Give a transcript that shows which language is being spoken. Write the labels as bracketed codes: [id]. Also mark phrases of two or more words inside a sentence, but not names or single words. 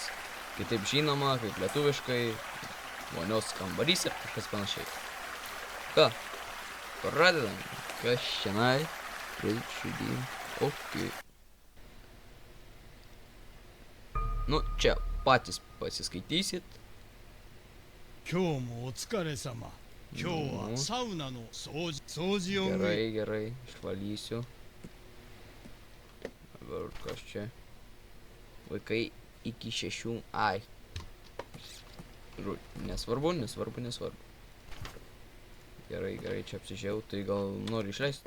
[lt] Kitaip žinoma, kaip lietuviškai, vonios kambarys ir kažkas panašiai. Ką, pradedam, kas šiandien, 3, 2, ok. Nu, čia patys pasiskaitysit. [ja] 今日もお疲れ様。今日はサウナの掃除を [lt] Gerai, išvalysiu. Dabar kas čia? Vaikai iki 6. Ai. Nesvarbu. Gerai, čia apsižiau, tai gal nori išleisti.